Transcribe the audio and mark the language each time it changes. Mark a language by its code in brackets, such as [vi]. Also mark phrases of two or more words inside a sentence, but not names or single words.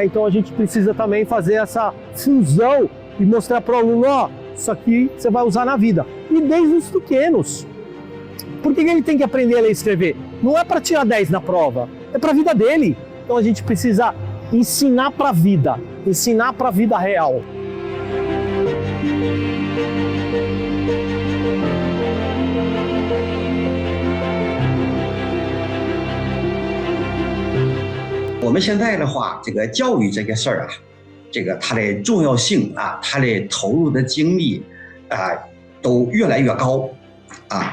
[pt] Então a gente precisa também fazer essa fusão e mostrar para o aluno: ó, isso aqui você vai usar na vida. E desde os pequenos. Por que ele tem que aprender a ler e escrever? Não é para tirar 10 na prova, é para a vida dele. Então a gente precisa ensinar para a vida, ensinar para a vida real. [zh] 我们现在的话，这个教育这个事儿啊，这个它的重要性啊，它的投入的精力啊，都越来越高啊。